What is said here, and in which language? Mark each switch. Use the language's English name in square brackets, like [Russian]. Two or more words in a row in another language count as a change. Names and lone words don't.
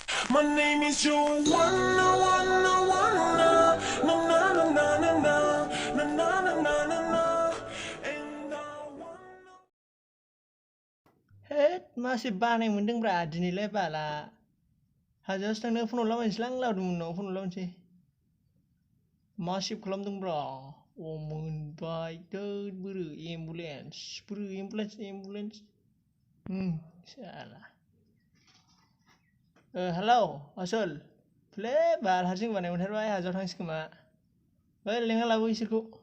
[English] My name is Joanna, wanna, wanna, na na na na na na, na na na na na na, and I wanna. [Bodo] Hết masih बानाय मोनदोंब्रा दिनैलाय बाला हाजोआवसो थांनो फन हरलाबायनोसैलां लावदुम उनाव फन हरलाबायनोसै मा सेभ खालामदोंब्रा मोनबाय दोद बोरो एम्बुलेन्स साला हेलौ आसोल फैलै बाल हारसिं बानाय मोनथारबाय हाजोआव थांसै खोमा ओइ लेंना लाबो इसोरखौ